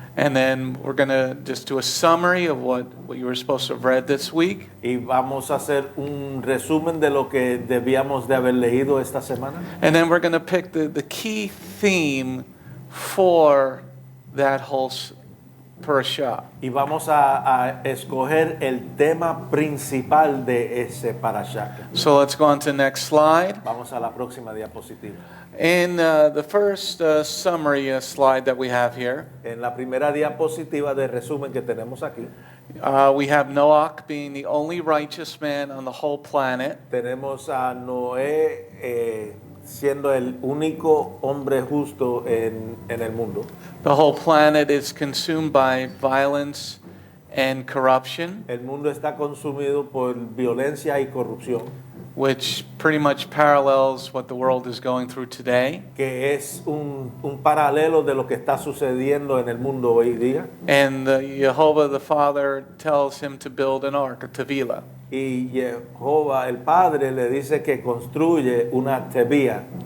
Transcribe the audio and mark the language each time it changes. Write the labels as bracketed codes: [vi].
[en] And then we're going to just do a summary of what you were supposed to have read this week. [es] Y vamos a hacer un resumen de lo que debíamos de haber leído esta semana. [en] And then we're going to pick the key theme for that whole parasha. [es] Y vamos a escoger el tema principal de ese Parasha. [en] So let's go on to the next slide. [es] Vamos a la próxima diapositiva. [en] In the first summary slide that we have here, [es] En la primera diapositiva de resumen que tenemos aquí, [en] we have Noach being the only righteous man on the whole planet. [es] tenemos a Noé siendo el único hombre justo en el mundo. [en] The whole planet is consumed by violence and corruption, [es] El mundo está consumido por violencia y corrupción, [en] which pretty much parallels what the world is going through today. [es] que es un paralelo de lo que está sucediendo en el mundo hoy día. [en] And YEHOVAH the Father tells him to build an ark, a teivah. [es] Y Jehová, el Padre, le dice que construye una teivah.